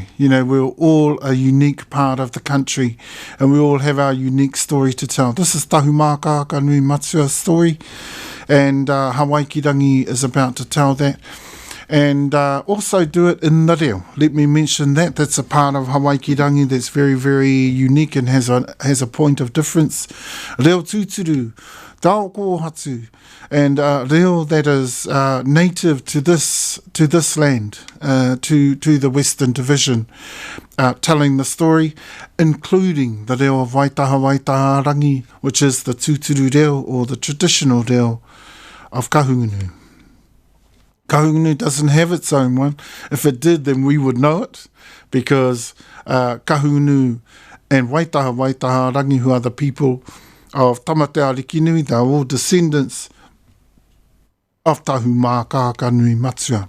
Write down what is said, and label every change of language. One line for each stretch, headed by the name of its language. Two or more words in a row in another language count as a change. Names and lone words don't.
English: You know, we're all a unique part of the country and we all have our unique story to tell. This is Tahumākākā Nui Matsua's story, and Hawaikirangi is about to tell that. And also do it in the reo. Let me mention that. That's a part of Hawaikirangi that's very, very unique and has a point of difference.
Māori: Reo tūturu, tau kōhatu,
English: and reo that is native to this land, to the Western Division, telling the story, including the reo of Wairarapa, which is the
Māori: tūturu reo,
English: or the traditional reo of Kahungunu. Kahungunu doesn't have its own one. If it did, then we would know it, because Kahungunu and Wairarapa, who are the people of Tamatea Rikinui, they're all descendants of Tahumākākā Nui Matsua.